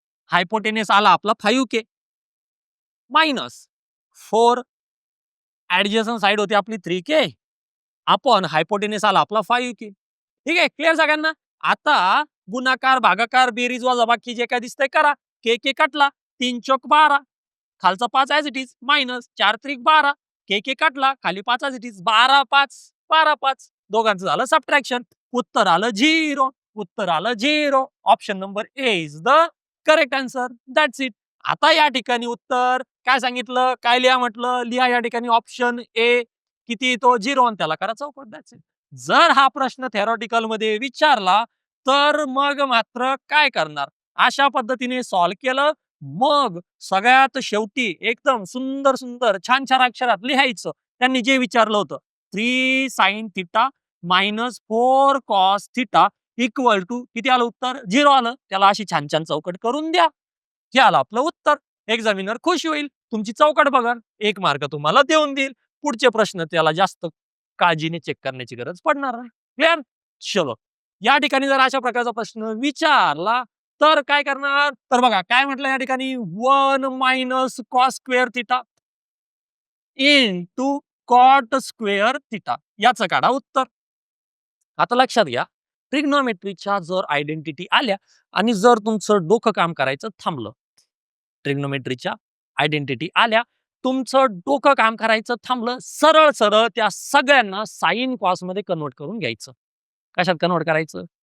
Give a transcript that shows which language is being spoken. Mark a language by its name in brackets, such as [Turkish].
[Marathi] Hypotenuse आला आपला 5K minus 4. Adjacent side होती आपली 3K अपॉन हायपोटेनियस आला आपला 5K. ठीक आहे. क्लिअर सगळ्यांना? आता गुणाकार भागाकार बेरीज वजाबाकी जे काय दिसतंय करा. के कटला 3 चौक 12, खालचा 5 [English] as it is [Marathi] मायनस 4 त्रिक 12, के कटला खाली 5 ऍज इट इज 12 5 12 5. दोघांचं झालं सबट्रॅक्शन. उत्तर आलं 0. उत्तर आलं 0. [English] Option number A is the correct answer. That's it. [Marathi] आता या ठिकाणी उत्तर काय सांगितलं? काय लिहा म्हटलं? लिहा या ठिकाणी ऑप्शन ए. किती तो 0 आणि त्याला करा चौकट. [English] That's it. [Marathi] जर हा प्रश्न थेरॉटिकल मध्ये विचारला तर मग मात्र काय करणार? अशा पद्धतीने सॉल्व्ह केलं. मग सगळ्यात शेवटी एकदम सुंदर सुंदर छान छान अक्षरात लिहायचं त्यांनी जे विचारलं होतं. 3 sine theta minus 4 cos theta equal to किती आलं उत्तर? 0 आलं. त्याला अशी छान छान चौकट करून द्या. हे आलं आपलं उत्तर. एक्झामिनर खुश होईल. तुमची चौकट बघा. 1 मार्क तुम्हाला देऊन देईल. पुढचे प्रश्न त्याला जास्त काळजीने चेक करण्याची गरज पडणार नाही. क्लिअर? चलो. या ठिकाणी जर अशा प्रकारचा प्रश्न विचारला तर काय करणार? तर बघा काय म्हटलं या ठिकाणी? 1 minus cos square theta into cot square theta. याचं काढा उत्तर. आता लक्षात घ्या, ट्रिग्नोमेट्रीच्या जर आयडेंटिटी आल्या आणि जर तुमचं डोकं काम करायचं थांबलं, ट्रिग्नोमेट्रीच्या आयडेंटिटी आल्या, तुमचं डोकं काम करायचं थांबलं, सरळ सरळ त्या सगळ्यांना साइन कॉस मध्ये कन्वर्ट करून घ्यायचं. कशात कन्वर्ट करायचं?